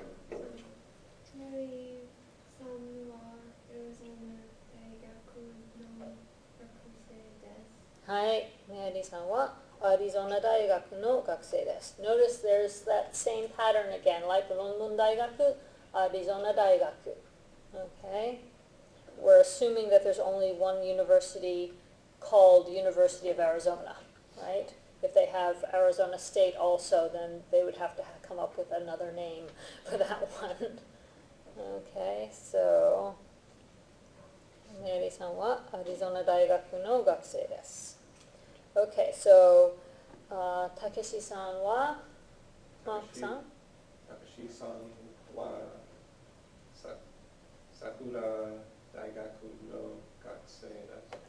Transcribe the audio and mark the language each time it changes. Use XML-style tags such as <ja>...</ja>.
<ja>メリーさんはアリゾナ大学の学生です。はい、メリーさんはアリゾナ大学の学生です。</ja> <en>Notice there's that same pattern again, like ロンドン大学、アリゾナ大学。 Okay? We're assuming that there's only one university called University of Arizona, right? If they have Arizona State also, then they would have to come up with another name for that one.</en> <ja>Okay, so メリーさんはアリゾナ大学の学生です。 Okay, so たけしさんはマークさん Takeshi-san wa Sakura 大学の学生です。</ja>